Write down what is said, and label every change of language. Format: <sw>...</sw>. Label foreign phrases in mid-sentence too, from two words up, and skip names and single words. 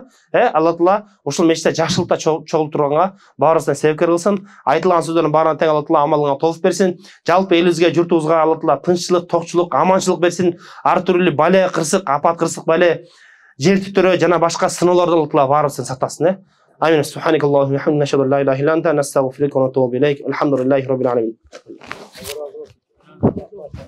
<ky>Алла Таала ушул мечитте жакшылыкта чогулуп турганга баарыбыздан себепкер кылсын. Айтылган сөздөрдүн баарына тең Алла Таала амалыңа тоогуп берсин. Жалпы элибизге, журтубузга Алла Таала тынччылык, токчулук, аманчылык берсин. Ар түрлүү бале, кырсык, апат, кырсык бале, жер титирөө жана башка сыноолордон Алла Таала баарыбызды сактасын. Амин.</ky> <ar>سبحانك الله وحمدك نشهد لا إله إلا أنت نستغفرك ونتوب إليك. الحمد لله رب العالمين.</ar>